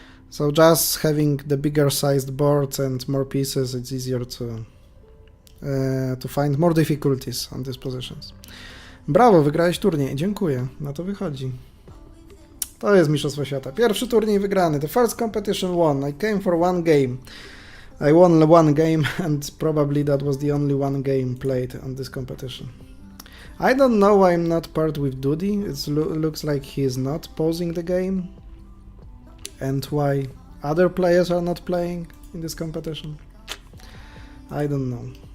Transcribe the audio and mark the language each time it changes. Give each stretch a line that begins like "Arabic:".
English: So just having the bigger sized board and more pieces, it's easier to find more difficulties on these positions.
Polish: Brawo, wygrałeś turniej, dziękuję, na to wychodzi. To jest Mistrzostwo Świata. Pierwszy turniej wygrany,
English: the first competition won. I came for one game. I won one game and probably that was the only one game played on this competition. I don't know why I'm not paired with Dudi, it looks like he is not pausing the game. And why other players are not playing in this competition? I don't know.